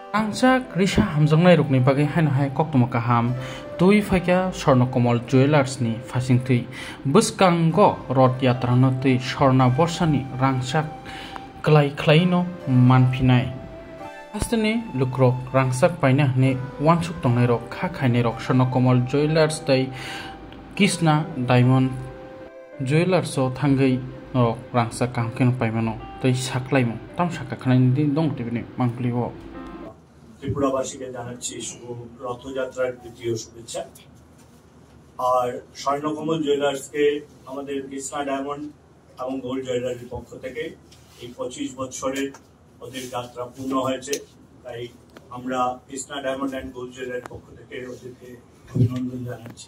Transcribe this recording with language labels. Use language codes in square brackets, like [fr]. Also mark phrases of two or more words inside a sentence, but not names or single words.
[trp] Angsa Grisha Hamjangnai Rukni Bagi Hain Hai Koktuma Kaham Tui Fakya Swarnakomal Jewelers ni Fasingtui Buskango Rod Yatranoti Swarna Borsani Rangsak Klai Klaino Manpinai Astani Lukrok Rangsak Paina ni Wansuk Tongairo Kakainero Swarnakomal Jewelers Day Kisna Diamond Jewelers so Tangai no Rangsak Kamkin Paimano Tay Saklaimo Tam Saka Kanin Dong Tibini Mangliwo [bn] ত্রিপুরাবাসীকে জানাচ্ছি শুভ রথযাত্রার দ্বিতীয় শুভেচ্ছা। আর স্বর্ণকমল জুয়েলার্সকে আমাদের কৃষ্ণা ডায়মন্ড এবং গোল্ড জুয়েলারির পক্ষ থেকে এই 25 বছরের ওদের যাত্রা পূর্ণ হয়েছে, তাই আমরা কৃষ্ণা ডায়মন্ড অ্যান্ড গোল্ড জুয়েলারির পক্ষ থেকে ওদেরকে অভিনন্দন জানাচ্ছি।